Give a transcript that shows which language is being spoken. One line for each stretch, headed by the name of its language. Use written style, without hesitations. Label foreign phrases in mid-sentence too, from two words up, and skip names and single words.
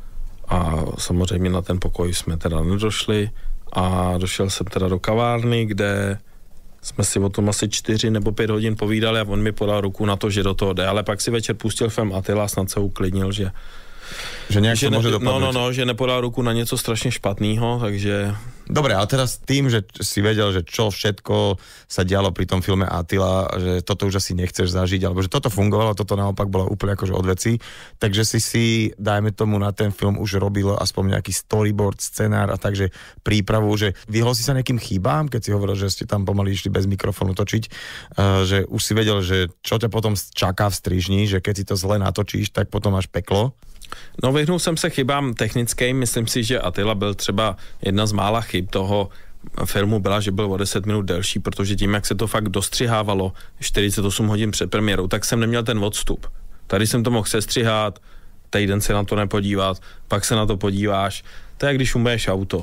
Czech: A samozřejmě na ten pokoj jsme teda nedošli a došel jsem teda do kavárny, kde jsme si o tom asi 4 nebo 5 hodin povídali a on mi podal ruku na to, že do toho jde, ale pak si večer pustil film Attila, snad se uklidnil, že
Slovak: Že nejak to môže dopadnúť.
Czech: Že nepodal ruku na něco strašně špatného, takže...
Slovak: Dobre, ale teraz tým, že si vedel, že čo všetko sa dialo pri tom filme Attila, že toto už asi nechceš zažiť, alebo že toto fungovalo, toto naopak bolo úplne akože od veci, takže si, dajme tomu, na ten film už robil aspoň nejaký storyboard, scenár a takže prípravu, že vyhol si sa nejakým chybám, keď si hovoril, že ste tam pomaly išli bez mikrofónu točiť, že už si vedel, že čo ťa potom čaká v strižni, že keď si to zle natočíš, tak potom máš peklo.
Czech: No, vyhnul jsem se chybám technickým, myslím si, že Attila byl třeba jedna z mála chyb toho filmu byla, že byl o 10 minut delší, protože tím, jak se to fakt dostřihávalo 48 hodin před premiérou, tak jsem neměl ten odstup. Tady jsem to mohl sestřihat, týden se na to nepodívat, pak se na to podíváš, to je, když umyješ auto.